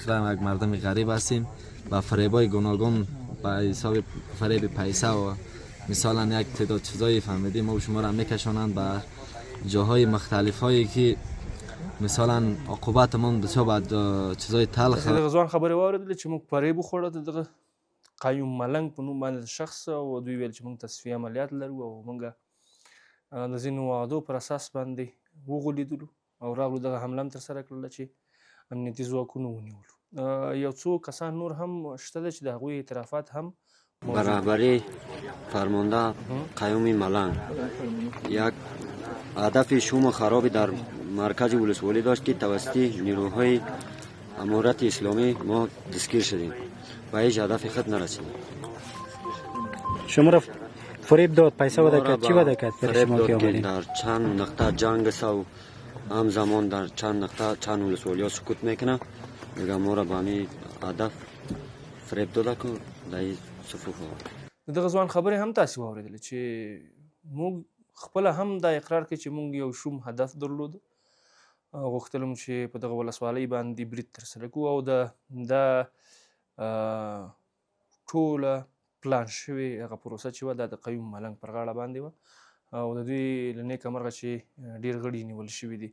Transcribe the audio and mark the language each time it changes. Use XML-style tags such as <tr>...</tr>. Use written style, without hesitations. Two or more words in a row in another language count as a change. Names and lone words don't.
<fa>یک مردم غریب هستیم با فریبای گوناگون با حساب فریب پیسه و مثلا یک تعداد چیزایی فهمیدیم ما و شما را میکشانند به جاهای مختلف هایی که مثلا عقوبتمون بسیار بعد چیزای تلخ</fa> <ps>دغه ځوان خبرې واورېدلې چې موږ فریب وخوړه د دغه قیوم ملنګ په نوم باندې شخص او دوی ویل چې موږ تصفیه عملیات لرو او موږ د ځینو وعدو پر اساس باندې وغولیدلو او راغلو دغه حمله هم ترسره کړله چې امنیتي ځواکونو ونیولو. یو څو کسان نور هم شته ده چې د هغوی اعترافات هم</ps> <fa>به رهبری فرمانده قیوم ملنگ یک هدف شوم و خرابی در مرکز ولسوالی داشت که توسط نیروهای امارت اسلامی ما دستگیر شدیم و هیچ هدف خود نرسیدیم. شما را فریب داد، پیسه وعده کرد، چی وعده کرد؟ فریب داد که در چند نقطه جنگ است و همزمان در چند نقطه چند ولسوالی ها سکوت میکنه دیگه ما را به همین هدف فریب داده که در این صفوف آورد.</fa> <ps>دغه ځوان خبرې هم تاسې واورېدلې چې موږ خپله هم دا اقرار کوي چې موږ یو شوم هدف درلود. غوښتل مو چې په دغه ولسوالۍ باندې برید ترسره کړو او دا ټوله پلان شوې هغه پروسه چې وه دا د قیوم ملنګ پر غاړه باندې وه او د دوی له نیکه مرغه چې ډېر غړي نیول شوي دي.</ps>